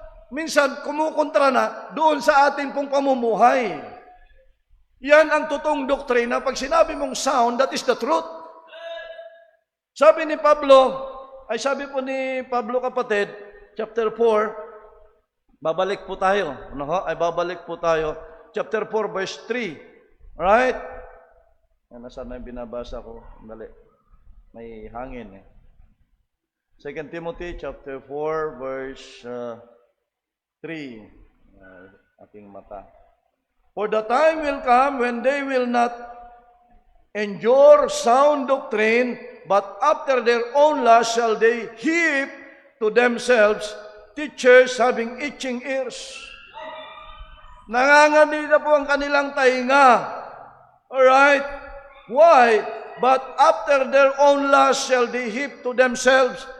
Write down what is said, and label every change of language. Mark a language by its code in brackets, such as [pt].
[tl] Minsan kumukontra na doon sa ating pong pamumuhay. Yan ang totoong doktrina. Pag sinabi mong [en] sound, that is the truth. [tl] Sabi ni Pablo, sabi po ni Pablo kapatid, chapter 4, babalik po tayo. Babalik po tayo. Chapter 4, verse 3. Alright? Nasaan na yung binabasa ko? Dali. May hangin eh. 2 Timothy chapter 4 verse 3. Aking mata. [en] For the time will come when they will not endure sound doctrine, but after their own lust shall they heap to themselves teachers having itching ears. [tl] Nanganganida po ang kanilang tainga. [en] Alright? Why? But after their own lust shall they heap to themselves.